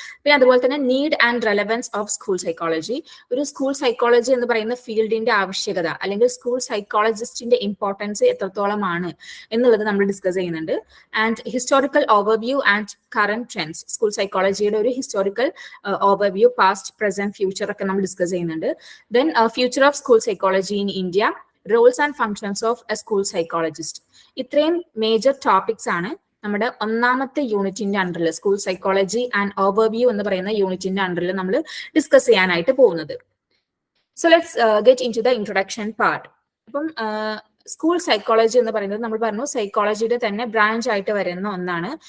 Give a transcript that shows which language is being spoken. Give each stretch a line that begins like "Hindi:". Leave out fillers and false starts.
Malayalam: പിന്നെ അതുപോലെ തന്നെ need and relevance of school psychology, ഒരു സ്കൂൾ സൈക്കോളജി എന്ന് പറയുന്ന ഫീൽഡിന്റെ ആവശ്യകത അല്ലെങ്കിൽ സ്കൂൾ സൈക്കോളജിസ്റ്റിന്റെ ഇമ്പോർട്ടൻസ് എത്രത്തോളമാണ് എന്നുള്ളത് നമ്മൾ ഡിസ്കസ് ചെയ്യുന്നുണ്ട്. And historical overview and current trends, school സൈക്കോളജിയുടെ ഒരു historical overview, past, present, future ഒക്കെ നമ്മൾ ഡിസ്കസ് ചെയ്യുന്നുണ്ട്. Then
English: future of school psychology in India, roles and functions of a school psychologist.
Malayalam: ഇത്രയും മേജർ ടോപ്പിക്സ് ആണ് നമ്മുടെ ഒന്നാമത്തെ യൂണിറ്റിന്റെ അണ്ടറിൽ, സ്കൂൾ സൈക്കോളജി ആൻഡ് ഓവർവ്യൂ എന്ന് പറയുന്ന യൂണിറ്റിന്റെ അണ്ടറിൽ നമ്മൾ ഡിസ്കസ് ചെയ്യാനായിട്ട് പോകുന്നത്.
English: So let's get into the introduction part.
Malayalam: അപ്പം സ്കൂൾ സൈക്കോളജി എന്ന് പറയുന്നത് നമ്മൾ പറഞ്ഞു സൈക്കോളജിയുടെ തന്നെ ബ്രാഞ്ച് ആയിട്ട് വരുന്ന ഒന്നാണ്.